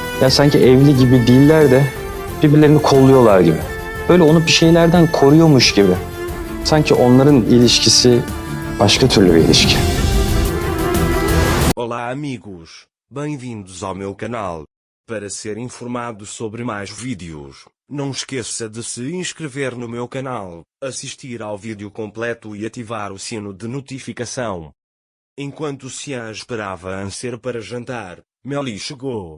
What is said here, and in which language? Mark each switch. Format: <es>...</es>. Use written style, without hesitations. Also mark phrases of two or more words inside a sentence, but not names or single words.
<tr>Ya sanki evli gibi değiller de birbirlerini kolluyorlar gibi. Böyle onu bir şeylerden koruyormuş gibi. Sanki onların ilişkisi başka türlü bir ilişki.</tr> <pt>Olá amigos, bem-vindos ao meu canal. Para ser informado sobre mais vídeos, não esqueça de se inscrever no meu canal, assistir ao vídeo completo e ativar o sino de notificação. Enquanto Cian esperava Anser para jantar, Meli chegou.</pt>